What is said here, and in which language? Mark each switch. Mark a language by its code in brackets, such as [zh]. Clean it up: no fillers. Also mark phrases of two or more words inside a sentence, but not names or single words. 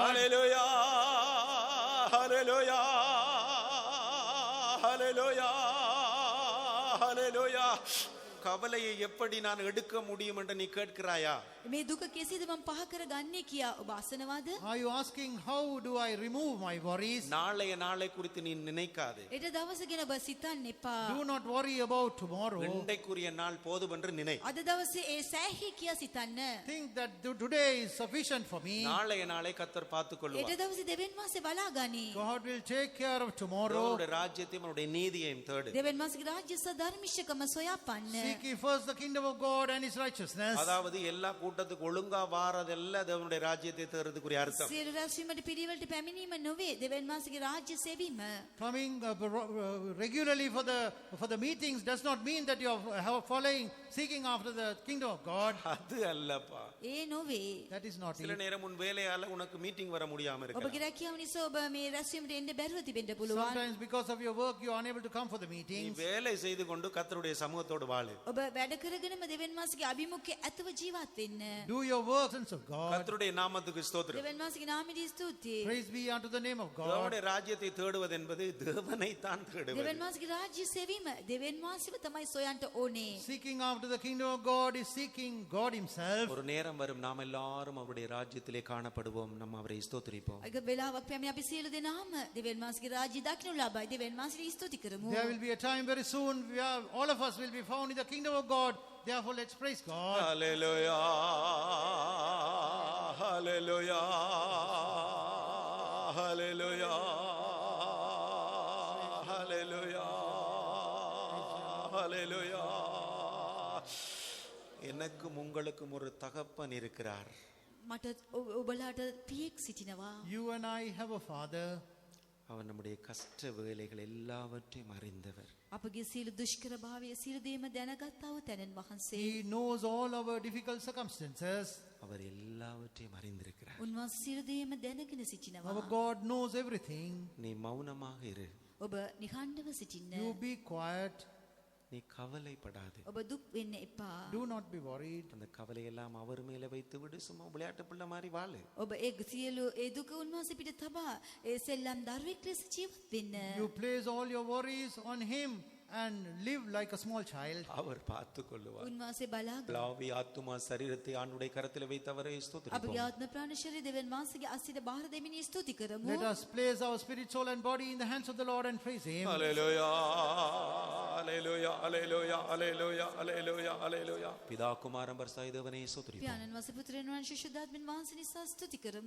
[ta] ஹல்லேலூயா. ஹல்லேலூயா. ஹல்லேலூயா. ஹல்லேலூயா. கவலையை எப்படி நான் எடுக்க முடியும் என்று நீ கேட்கிறாயா? [si] මේ දුක කෙසේද මම පහ කරගන්නේ කියා ඔබ අසනවාද? [en] Are you asking, how do I remove my worries? [ta] நாளைய நாளை குறித்து நீ நினைக்காதே. [si] ඊට දවස ගැන ඔබ සිතන්න එපා. [en] Do not worry about tomorrow. [ta] இன்றைக்குரிய நாள் போதும் என்று நினை. [si] අද දවසේ ඒ සෑහි කියා සිතන්න. [en] Think that today is sufficient for me. [ta] நாளைய நாளை கர்த்தர் பார்த்துக் [si] ඊට [ta] கொள்வார். [si] දවසේ දෙවියන් වහන්සේ බලා ගනී. [en] God will take care of tomorrow. [ta] அவருடைய ராஜ்யத்தையும் அவருடைய நீதியையும் தேடு. [si] දෙවියන් වහන්සේගේ රාජ්‍ය සහ ධර්මිෂ්ඨකම සොයාපන්න. [en] Seek ye first the kingdom of God and his righteousness. [ta] அதாவது எல்லா கூட்டத்துக்கு ஒழுங்கா வாரதெல்லாம் தேவனுடைய ராஜ்யத்தை தேடுறதுக்குரிய அர்த்தம். [si] සියලු රැස්වීමට පිළිවෙලට පැමිණීම නොවේ, දෙවියන් වහන්සේගේ රාජ්‍ය සෙවීම. [en] Coming regularly for the meetings does not mean that you are following, seeking after the kingdom of God. [ta] அது அல்லப்பா. [si] ඒ නොවේ. [en] That is not [ta] சில [en] it. [ta] நேரம் உன் வேலையால உனக்கு மீட்டிங் வர முடியாம இருக்கு. [si] ඔබගේ රැකියාව නිසා ඔබ මේ රැස්වීමට එන්න බැරුව තිබෙන්න පුළුවන්. [en] Sometimes because of your work you are unable to come for the [ta] நீ [en] meetings. [ta] வேலை செய்து கொண்டு கர்த்தருடைய சமூகத்தோடு வாழு. [si] ඔබ වැඩ කරගෙනම දෙවියන් වහන්සේගේ අභිමුඛයේ ඇතව ජීවත් වෙන්න. [en] Do your work, sons of God. [ta] கர்த்தருடைய நாமத்துக்கு ஸ்தோத்திரம். [si] දෙවියන් වහන්සේගේ නාමයට ස්තුතියි. [en] Praise be unto the name of God. [ta] தேவனுடைய ராஜ்யத்தை தேடுவது என்பது தேவனை தான் தேடுவது. [si] දෙවියන් වහන්සේගේ රාජ්‍ය සෙවීම දෙවියන් වහන්සේව තමයි සොයන්ට ඕනේ. [en] Seeking after the kingdom of God is seeking God himself. [ta] ஒரு நேரம் வரும் நாம் எல்லாரும் அவருடைய ராஜ்யத்திலே காணப்படுவோம். நம்ம அவரை ஸ்தோத்திரிப்போம். [si] ඒක වෙලාවක් පැමිණ අපි සියලු දෙනාම දෙවියන් වහන්සේගේ රාජ්‍ය දකින්න ලබයි. දෙවියන් වහන්සේට ස්තුති කරමු. [en] There will be a time very soon where all of us will be found in the kingdom of God. Therefore let's praise God. Hallelujah. Hallelujah. Hallelujah. Hallelujah. Hallelujah. [ta] எனக்கும் உங்களுக்கும் ஒரு தகப்பன் இருக்கிறார். [si] මට ඔබලාට පියෙක් සිටිනවා. [en] You and I have a father. [ta] அவர் நம்முடைய கஷ்ட வேலைகள் எல்லாவற்றையும் அறிந்தவர். [si] අපගේ සියලු දුෂ්කර භාවය සියලු දේම දැනගත්තා වූ තැනන් වහන්සේ. [en] He knows all our difficult circumstances. [ta] அவர் எல்லாவற்றையும் அறிந்திருக்கிறார். [si] උන්වහන්සේ සියලු දේම දැනගෙන සිටිනවා. [en] Our God knows everything. [ta] நீ மௌனமாக இரு. [si] ඔබ නිහඬව සිටින්න. [en] You be quiet. [ta] நீ கவலைப்படாது. [si] ඔබ දුක් වෙන්න එපා. [en] Do not be worried. [ta] அந்த கவலையெல்லாம் அவர் மேல வைத்து விடு. சும்மா விளையாட்டு பிள்ளை மாதிரி வாழு. [si] ඔබ ඒ සියලු ඒ දුක උන්වහන්සේ පිට තබා ඒ සෙල්ලම් දරුවෙක් ලෙස ජීවත් වෙන්න. [en] You place all your worries on him and live like a small child. [ta] அவர் பார்த்துக் கொள்ளுவார். [si] උන්වහන්සේ බලාගෙන [ta] ஆவி ஆத்துமா சரீரத்தை ஆண்டுடைய கரத்தில் வைத்து அவரை [si] අපගේ [ta] ஸ்தோத்திரிப்போம். [si] ආත්ම ප්‍රාණ ශරීර දෙවියන් වහන්සේගේ අස්සිට බාහිර දෙමිනි ස්තුති කරමු. [en] Let us place our spirit, soul and body in the hands of the Lord and praise him. [ta] ஹல்லேலூயா. ஹல்லேலூயா. ஹல்லேலூயா. ஹல்லேலூயா. ஹல்லேலூயா. ஹல்லேலூயா. பிதா குமாரன் பரிசுத்த தேவனை ஸ்தோத்திரிப்போம். [si] පියාණන් වහන්සේ පුත්‍රයන් වහන්සේ ශුද්ධාත්මෙන් වහන්සේ නිසා ස්තුති කරමු.